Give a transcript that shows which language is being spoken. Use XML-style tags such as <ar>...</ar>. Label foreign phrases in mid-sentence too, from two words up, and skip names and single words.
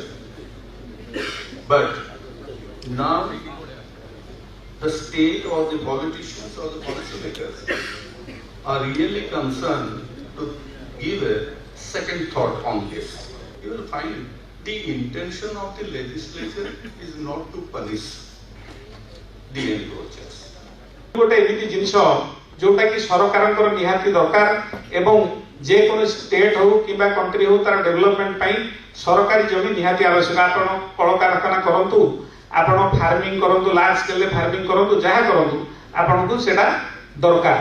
<en>But now, the state or the politicians or the policymakers are really concerned to give a second thought on this. You will find the intention of the legislature is not to punish the encroachers.</en> <or>ଗୋଟେ ଏମିତି ଜିନିଷ ଯୋଉଟା କି ସରକାରଙ୍କର ନିହାତି ଦରକାର ଏବଂ ଯେ କୌଣସି ଷ୍ଟେଟ ହେଉ କିମ୍ବା କଣ୍ଟ୍ରି ହେଉ ତା'ର ଡେଭଲପମେଣ୍ଟ ପାଇଁ ସରକାରୀ ଜମି ନିହାତି ଆବଶ୍ୟକ। ଆପଣ କଳ କାରଖାନା କରନ୍ତୁ, ଆପଣ ଫାର୍ମିଂ କରନ୍ତୁ,</or> <en>large scale farming</en> <or>କରନ୍ତୁ, ଯାହା କରନ୍ତୁ ଆପଣ କୁ ସେଇଟା ଦରକାର।</or>